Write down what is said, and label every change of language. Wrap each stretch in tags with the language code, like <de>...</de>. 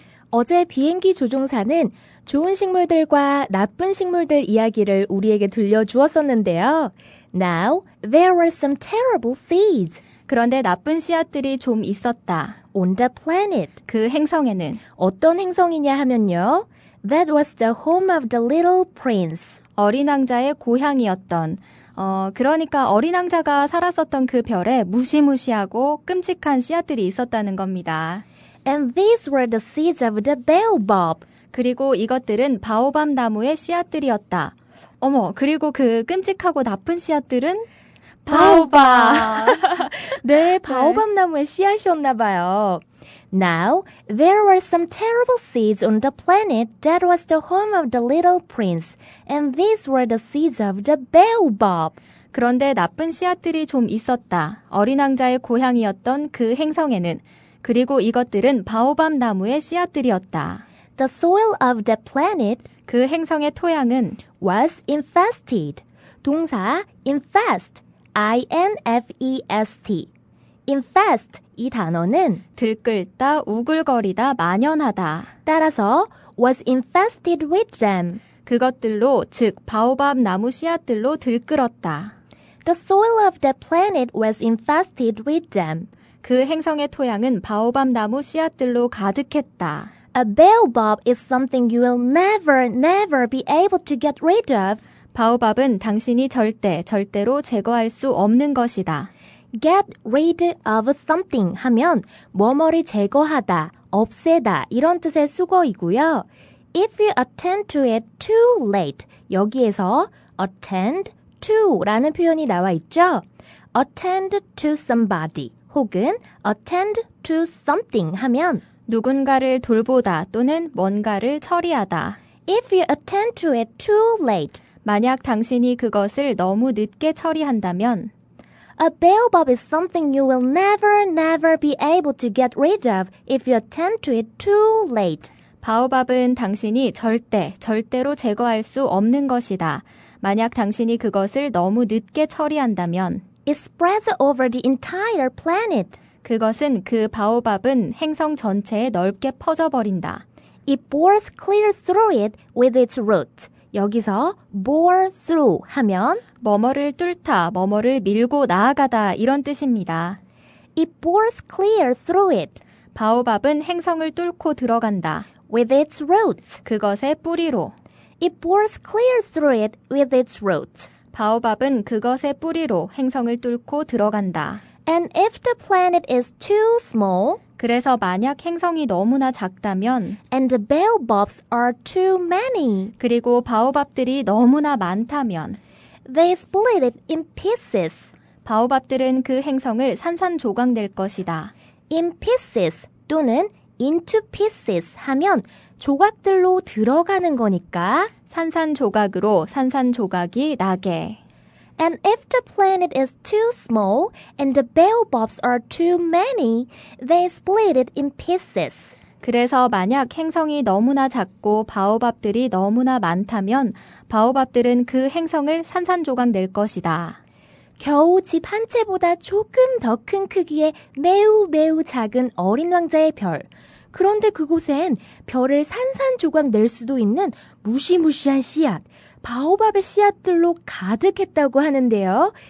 <ko>어제 비행기 조종사는 좋은 식물들과 나쁜 식물들 이야기를 우리에게 들려주었었는데요.</ko> <en>Now, there were some terrible seeds.</en> <ko>그런데 나쁜 씨앗들이 좀 있었다.</ko> <en>On the planet.</en> <ko>그 행성에는 어떤 행성이냐 하면요.</ko> <en>That was the home of the little prince.</en> <ko>어린 왕자의 고향이었던 그러니까 어린 왕자가 살았었던 그 별에 무시무시하고 끔찍한 씨앗들이 있었다는 겁니다.</ko> <en>And these were the seeds of the baobab.</en> <ko>그리고 이것들은 바오밤 나무의 씨앗들이었다. 어머, 그리고 그 끔찍하고 나쁜 씨앗들은 바오밥. 네, 바오밥 나무의 씨앗이었나 봐요.</ko> <en>Now, there were some terrible seeds on the planet that was the home of the little prince, and these were the seeds of the baobab.</en> <ko>그런데 나쁜 씨앗들이 좀 있었다. 어린 왕자의 고향이었던 그 행성에는. 그리고 이것들은 바오밤 나무의 씨앗들이었다.</ko> <en>The soil of the planet</en> <ko>그 행성의 토양은</ko> <en>was infested.</en> <ko>동사 infest, I-N-F-E-S-T. infest 이 단어는 들끓다, 우글거리다, 만연하다. 따라서</ko> <en>was infested with them.</en> <ko>그것들로 즉 바오밥 나무 씨앗들로 들끓었다.</ko> <en>The soil of the planet was infested with them.</en> <ko>그 행성의 토양은 바오밥 나무 씨앗들로 가득했다.</ko> <en>A baobab is something you will never be able to get rid of.</en> <ko>바오밥은 당신이 절대로 제거할 수 없는 것이다.</ko> <en>Get rid of something</en> <ko>하면 뭐뭐를 제거하다, 없애다 이런 뜻의 수거이고요.</ko> <en>If you attend to it too late,</en> <ko>여기에서 attend to 라는 표현이 나와 있죠.</ko> <en>attend to somebody 혹은 attend to something 하면</en> <ko>누군가를 돌보다 또는 뭔가를 처리하다.</ko> <en>If you attend to it too late,</en> <ko>만약 당신이 그것을 너무 늦게 처리한다면</ko> <en>a baobab is something you will never be able to get rid of if you attend to it too late.</en> <ko>바오밥은 당신이 절대로 제거할 수 없는 것이다. 만약 당신이 그것을 너무 늦게 처리한다면</ko> <en>It spreads over the entire planet.</en> <ko>그것은 그 바오밥은 행성 전체에 넓게 퍼져버린다.</ko> <en>It bores clear through it with its roots.</en> <ko>여기서 bore through 하면 뭐뭐를 뚫다, 뭐뭐를 밀고 나아가다 이런 뜻입니다.</ko> <en>It bores clear through it</en> <ko>바오밥은 행성을 뚫고 들어간다.</ko> <en>with its roots.</en> <ko>그것의 뿌리로.</ko> <en>It bores clear through it with its roots.</en> <ko>바오밥은 그것의 뿌리로 행성을 뚫고 들어간다.</ko> <en>And if the planet is too small,</en> <ko>그래서 만약 행성이 너무나 작다면</ko> <en>and the baobabs are too many,</en> <ko>그리고 바오밥들이 너무나 많다면</ko> <en>they split it in pieces.</en> <ko>바오밥들은 그 행성을 산산조각 낼 것이다. In pieces 또는 into pieces 하면 조각들로 들어가는 거니까 산산조각으로 산산조각이 나게.</ko> <en>And if the planet is too small and the baobabs are too many, they split it in pieces.</en> <ko>그래서 만약 행성이 너무나 작고 바오밥들이 너무나 많다면 바오밥들은 그 행성을 산산조각 낼 것이다. 겨우 집 한 채보다 조금 더 큰 크기의 매우 작은 어린 왕자의 별. 그런데 그곳엔 별을 산산조각 낼 수도 있는 무시무시한 씨앗, 바오밥의 씨앗들로 가득했다고 하는데요.</ko>